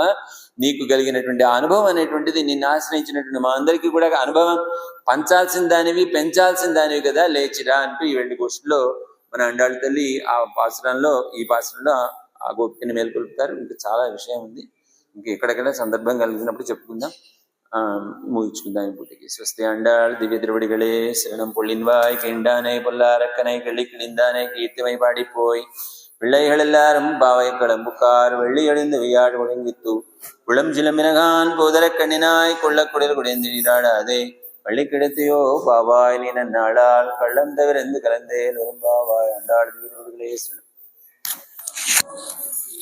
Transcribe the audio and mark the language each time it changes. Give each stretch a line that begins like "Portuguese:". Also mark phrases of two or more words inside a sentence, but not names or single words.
Telugu: నీకు కలిగినటువంటి ఆ అనుభవం అనేటువంటిది నిన్ను ఆశ్రయించినటువంటి మా అందరికీ కూడా అనుభవం పంచాల్సిన దానివి, పెంచాల్సిన దానివి కదా, లేచిరా అంటూ ఈ వెండి గోష్ఠిలో మన అండాళ్ళ తల్లి ఈ పాసురంలో ఆ గోపికని మేల్కొల్పుతారు. ఇంకా చాలా విషయం ఉంది, ఇంక ఎక్కడెక్కడ సందర్భం కలిగినప్పుడు చెప్పుకుందాం.
Tamil: முகிச்சுக்குந்தான் இப்போதைக்கு. ஸ்வஸ்தி ஆண்டாள் திவ்ய திருவடிகளே சரணம். பொள்ளின்வாய் கெண்டானே பொல்லாரக்கனை கிள்ளி கிழிந்தானே கீர்த்திமை பாடிப்போய் பிள்ளைகள் எல்லாரும் பாவை கடம்புக்கார் வெள்ளி அழிந்து வியாழ் ஒழுங்கித்து குளம் சிலம்பினகான் போதர கண்ணினாய் கொள்ள குடல் குடைந்து நீராடாதே பள்ளி கிடைத்தையோ பாவாய் நீ நன்னாளால் கள்ளந்தவிரந்து கலந்தேல் வரும் பாவாய் ஆண்டாள் திவ்ய திருவடிகளே சரணம்.